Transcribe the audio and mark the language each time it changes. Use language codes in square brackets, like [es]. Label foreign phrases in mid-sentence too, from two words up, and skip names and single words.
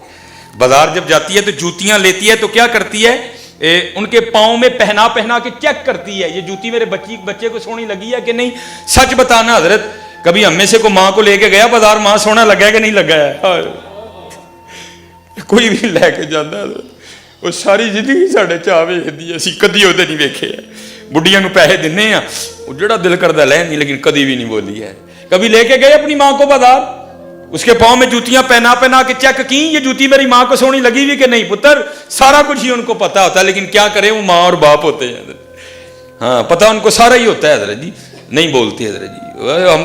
[ur] بازار جب جاتی ہے تو جوتیاں لیتی ہے تو کیا کرتی ہے, ان کے پاؤں میں پہنا کے چیک کرتی ہے یہ جوتی میرے بچے کو سونی لگی ہے کہ نہیں. سچ بتانا حضرت, کبھی ہم میں سے کو ماں کو لے کے گیا بازار, ماں سونا لگا ہے کہ نہیں لگا ہے. [pa] کوئی بھی لے کے جانا وہ ساری زندگی ساڈے چاہ ویکھدی, اسی کدی وہ نہیں ویکھے. بڑھیاں نو پیسے دینے ہیں, وہ جڑا دل کردا لین نہیں, لیکن کدی بھی نہیں بولی ہے. [ur] کبھی لے کے گئے اپنی ماں کو بازار, اس کے پاؤں میں جوتیاں پہنا کے چیک کی, یہ جوتی میری ماں کو سونی لگی ہوئی کہ نہیں. پتر سارا کچھ ہی ان کو پتا ہوتا ہے, لیکن کیا کریں وہ ماں اور باپ ہوتے ہیں. ہاں پتا ان کو سارا ہی ہوتا ہے حضرت جی, نہیں بولتے حضرت جی.